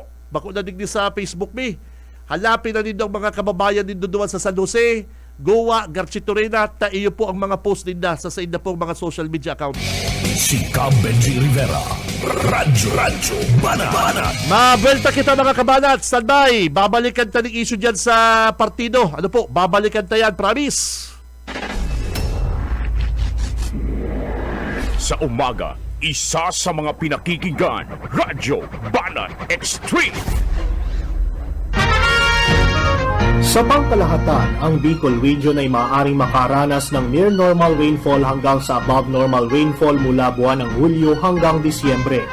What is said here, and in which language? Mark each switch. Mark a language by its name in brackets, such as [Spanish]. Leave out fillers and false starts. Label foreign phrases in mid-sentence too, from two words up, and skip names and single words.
[Bikol] Bako na digdi sa Facebook me. Halapin na nindo ang mga kababayan nindo doon sa San Jose, Goa, Garchitorena, iyo po ang mga post ninda sa inda po mga [English] social media account. [Bikol] Si Benji Rivera, Radyo Banat. Mabelta kita mga kabanat, standby. Babalikan ta ng issue dyan sa partido. Ano po, babalikan ta yan, promise. [Filipino] Sa umaga, isa sa mga pinakikinggan, Radyo Banat Extreme. Sa pangkalahatan, ang Bicol Region ay maaaring makaranas ng near normal rainfall hanggang sa above normal rainfall mula buwan ng Hulyo hanggang Disyembre.